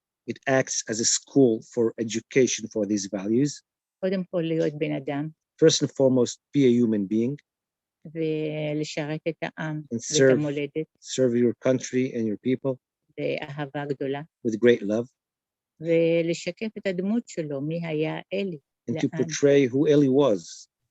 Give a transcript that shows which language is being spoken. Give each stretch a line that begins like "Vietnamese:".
English: It acts as a school for education for these values.
Hebrew: קודם כל להיות בן אדם.
English: First and foremost, be a human being.
Hebrew: ולשרת את העם
English: And
Hebrew: ואת המולדת.
English: serve your country and your people.
Hebrew: באהבה גדולה.
English: With great love.
Hebrew: ולשקף את הדמות שלו, מי היה אלי.
English: And to portray who Eli was.